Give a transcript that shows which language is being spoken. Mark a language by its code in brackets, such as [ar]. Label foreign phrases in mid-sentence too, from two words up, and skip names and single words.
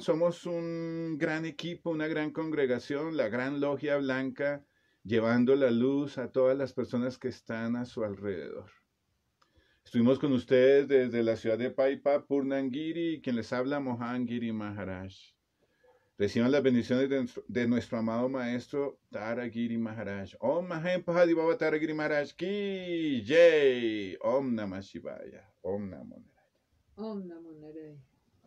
[es] Somos un gran equipo, una gran congregación, la gran logia blanca, llevando la luz a todas las personas que están a su alrededor. Estuvimos con ustedes desde la ciudad de Paipa, Purnangiri, y quien les habla, Mohangiri Maharaj. Reciban las bendiciones de nuestro amado maestro Taragiri Maharaj. [hi] ॐ महेम पहाड़ी बाबा तारागिरी महाराज की जय. [sa] ॐ नमः शिवाय। ॐ नमो नारायण. ॐ नमो नारायण.